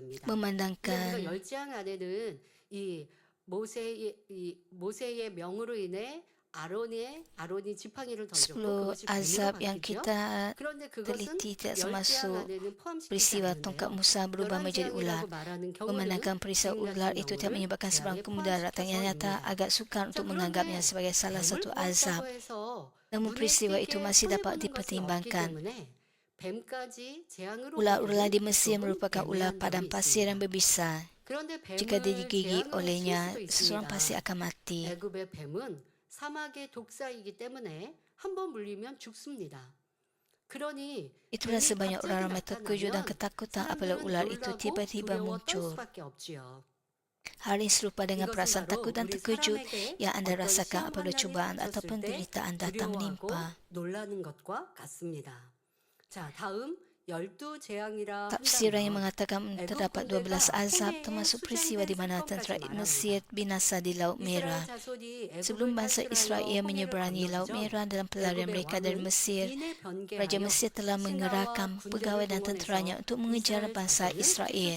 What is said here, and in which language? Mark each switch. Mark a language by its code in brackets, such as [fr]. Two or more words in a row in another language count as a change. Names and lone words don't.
[ko] 근데 우리가 [ms] Memandangkan [ko] 10재앙 안에는 이 모세의 명으로 인해 아론이 지팡이를 던졌고 10 그것이 뱀으로 [ms] azab yang [ko] 바뀌죠. [ms] kita [ko] 그런데 그것은 [ms] teliti tidak [ko] 10재앙 [ms] termasuk [ko] 안에는 포함시키지 [ms] peristiwa tongkat [ko] 않는데요. [ms] Musa berubah menjadi ular. [ko] 11재앙이라고 말하는 경우는 [ms] Memandangkan peristiwa ular itu tidak [ko] 빅나스 [ms] menyebabkan [ko] 영혼을 [ms] sebarang kemudaratan yang nyata, [ko] 재앙에 [ms] agak sukar [ko] 자, [ms] untuk menganggapnya [ko] 그런데 [ms] sebagai salah [ko] 뱀을 [ms] satu azab. [ko] 보았다고 해서 [ms] Namun [ko] 눈에 [ms] peristiwa itu [ko] 띄게 [ms] masih dapat [ko] 손해보는 것은 없기 [ms] dipertimbangkan. [ko] 때문에 뱀까지 재앙으로 [ms] Ular-ular di [ko] 보기에는 [ms] Mesir [ko] 조금 [ms] merupakan ular [ko] 애매한 [ms] padang [ko] 점이 [ms] pasir yang [ko] 있습니다. [ms] berbisa. [ko] 그런데 [ms] Jika [ko] 뱀을 [ms] digigit [ko] 재앙으로 칠 [ms] olehnya, [ko] 수도 [ms] seseorang pasti [ko] 있습니다. [ms] akan mati. [ko] 애굽의 뱀은 사막의 독사이기 때문에 한 번 물리면 죽습니다. 그러니 [ms] Itulah [ko] 뱀이 [ms] sebabnya [ko] 갑자기 [ms] orang ramai terkejut dan [ko] 나타나면 [ms] ketakutan apabila [ko] 사람들은 [ms] ular itu [ko] 놀라고 [ms] tiba-tiba [ko] 두려워 떨 [ms] muncul. [ko] 수밖에 없지요. [ms] Hal ini serupa dengan [ko] 이것은 [ms] perasaan [ko] 바로 [ms] takut dan [ko] 우리 [ms] terkejut [ko] 사람에게 [ms] yang anda [ko] 어떤 [ms] rasakan [ko] 시험 [ms] apabila [ko] 환난이 [ms] cubaan atau [ko] 닥쳤을 때 [ms] penderitaan datang [ko] 두려워하고 [ms] menimpa. [ko] 놀라는 것과 같습니다. 자, 다음 12재앙이라 [ms] Tafsiran yang [ko] 한다면 [ms] mengatakan terdapat 12 azab termasuk peristiwa di mana tentera Mesir binasa di Laut Merah. Sebelum bangsa Israel menyeberangi Laut Merah dalam pelarian mereka dari Mesir, Raja Mesir telah mengerahkan pegawai dan tenteranya untuk mengejar bangsa Israel.